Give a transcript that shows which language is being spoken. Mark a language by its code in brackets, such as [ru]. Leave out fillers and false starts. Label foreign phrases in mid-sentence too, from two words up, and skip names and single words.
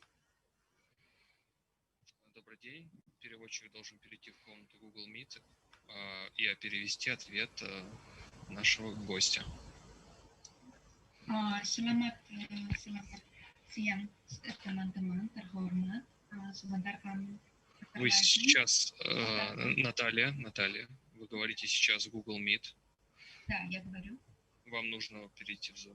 [ru] Добрый день. Переводчик должен перейти в комнату Google Meet и перевести ответ нашего гостя. [id] Selamat siang teman-teman terhormat. Sebentar kami [ru] Вы сейчас, Наталья, вы говорите сейчас Google Meet. Да, я говорю. Вам нужно перейти в Zoom.